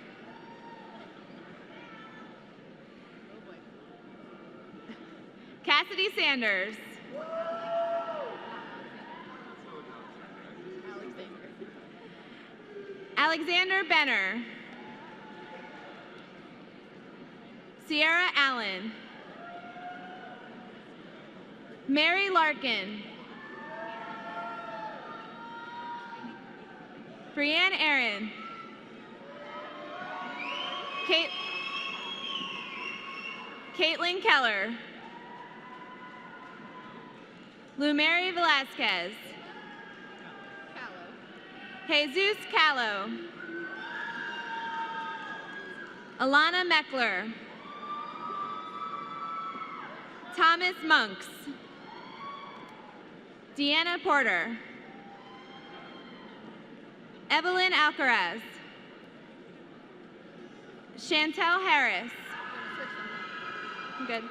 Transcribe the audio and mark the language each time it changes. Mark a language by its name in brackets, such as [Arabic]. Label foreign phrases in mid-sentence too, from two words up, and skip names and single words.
[English] Cassidy Sanders. Alexander Benner. Sierra Allen. Mary Larkin. Brianne Aaron. Caitlin Keller. Lumary Velasquez. Jesus Callow. Alana Meckler. Thomas Monks. Deanna Porter. Evelyn Alcaraz. Chantel Harris. Good.